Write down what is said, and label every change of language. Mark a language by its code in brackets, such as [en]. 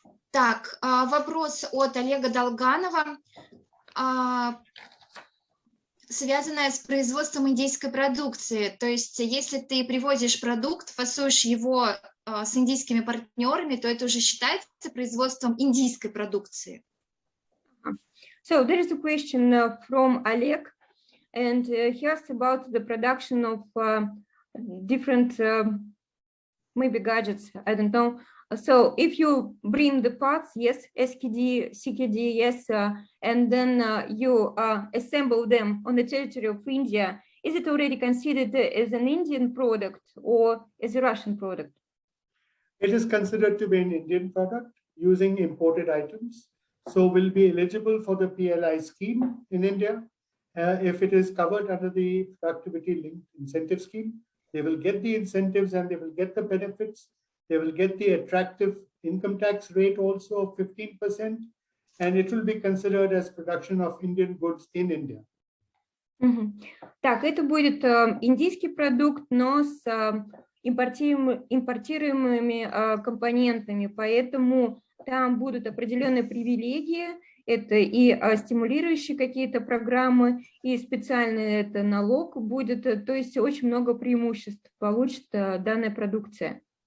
[ru] Так, вопрос от Олега Долганова, связанный с производством индийской продукции. То есть, если ты привозишь продукт, фасуешь его с индийскими партнерами, то это уже считается производством индийской продукции. [en] So, there is a question from Oleg. And he asked about the production of different, maybe gadgets, I don't know. So if you bring the parts, yes, SKD, CKD, yes, and then you assemble them on the territory of India, is it already considered as an Indian product or as a Russian product? It is considered to be an Indian product using imported items. So will be eligible for the PLI scheme in India. If it is covered under the productivity linked incentive scheme, they will get the incentives and they will get the benefits. They will get the attractive income tax rate also of 15%, and it will be considered as production of Indian goods in India. [ru] Так, это будет индийский продукт, но с импортируемыми компонентами, поэтому там будут определенные привилегии, это и стимулирующие какие-то программы, и специальный это налог будет, то есть очень много преимуществ получит данная продукция.